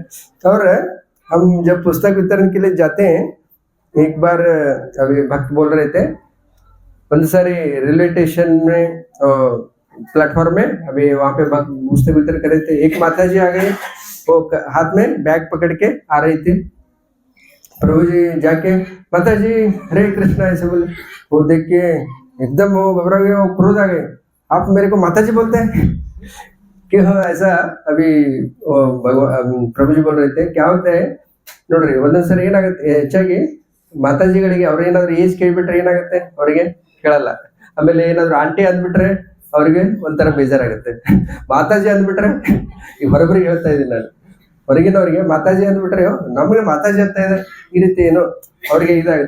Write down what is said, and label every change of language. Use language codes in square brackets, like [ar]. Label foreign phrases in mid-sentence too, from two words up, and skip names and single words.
[hi] और हम जब पुस्तक वितरण के लिए जाते हैं, एक बार अभी भक्त बोल रहे थे, बहुत सारी रेलवे स्टेशन में प्लेटफॉर्म में अभी वहाँ पे भक्त पुस्तक वितरण कर रहे थे, एक माता जी आ गई, वो हाथ में बैग पकड़ के आ रही थी। प्रभु जी जाके माता जी हरे कृष्णा ऐसे बोले, वो देख के एकदम वो घबरा गए, वो क्रोध आ गए, आप मेरे को माता जी बोलते हैं क्यों, ऐसा अभी प्रभु जी बोल रहे थे। क्या होता है [kn] ನೋಡ್ರಿ, ಒಂದೊಂದ್ಸರಿ ಏನಾಗುತ್ತೆ, ಹೆಚ್ಚಾಗಿ ಮಾತಾಜಿಗಳಿಗೆ ಅವ್ರ ಏನಾದ್ರು ಏಜ್ ಕೇಳ್ಬಿಟ್ರೆ ಏನಾಗುತ್ತೆ, ಅವ್ರಿಗೆ ಕೇಳಲ್ಲ. ಆಮೇಲೆ ಏನಾದ್ರು ಆಂಟಿ ಅಂದ್ಬಿಟ್ರೆ ಅವ್ರಿಗೆ ಒಂಥರ ಬೇಜಾರಾಗುತ್ತೆ. ಮಾತಾಜಿ ಅಂದ್ಬಿಟ್ರೆ, ಈ ಹೊರಬರಿಗೆ ಹೇಳ್ತಾ ಇದ್ದೀನಿ ನಾನು, ಹೊರಗಿನವ್ರಿಗೆ ಮಾತಾಜಿ ಅಂದ್ಬಿಟ್ರೆ ನಮಗೆ ಮಾತಾಜಿ ಅಂತ ಇದೆ, ಈ ರೀತಿ ಏನು ಅವ್ರಿಗೆ ಇದಾಗುತ್ತೆ.